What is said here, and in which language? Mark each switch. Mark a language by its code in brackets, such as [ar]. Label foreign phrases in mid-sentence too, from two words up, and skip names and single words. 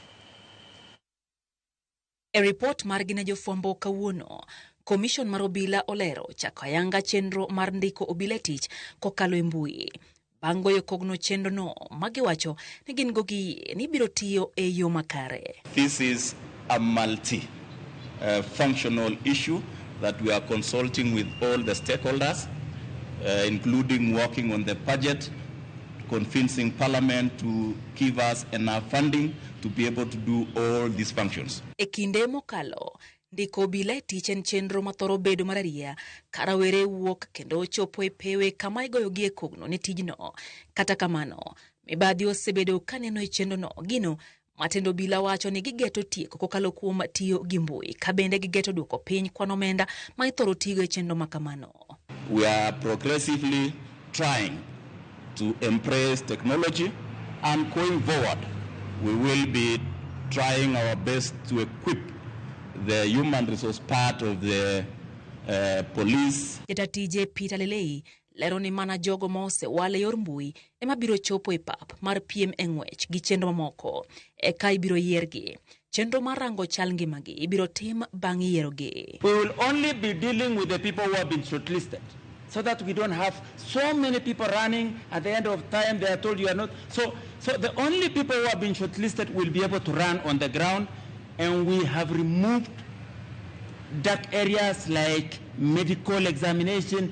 [luo] E report mar gina jofwambo kawuono, Commission mar obila olero chako ayanga chenro mar ndiko obila tich kokalo e mbui. Bang' goyo kogno chenro no, magiwacho ni gin gogi ni biro tiyo e yo makare. [en] This is a multi-functional issue that we are consulting with all the stakeholders, including working on the budget, convincing Parliament to give us enough funding to be able to do all these functions. [luo] E kinde mokalo, ndiko obila tich en chenro mathoro bedo mararia, karawere wuok kendo chopo e pewe kama igoyogie kogno ne tijno. Kata kamano, mibadhi osebedo kaneno e chenro no gino matendo obila wacho ni gigeto tieko kokalo kuom tiyo gi mbui, ka bende gigeto duoko piny kwano omenda ma ithoro tigo e chenro makamano. [en] We are progressively trying to embrace technology, and going forward we will be trying our best to equip the human resource part of the police. [luo] Jatije Peter Lelei lero ni mana jogo mose wale yor mbui ema biro chopo e pap mar piem e ng'wech gi chenro mamoko e ka ibiro yiergi. Chenro mar rango chal ngimagi ibiro tim bang' yierogi. [en] We will only be dealing with the people who have been shortlisted, so that we don't have so many people running at the end of time they are told you are not. So the only people who have been shortlisted will be able to run on the ground, and we have removed dark areas like medical examination.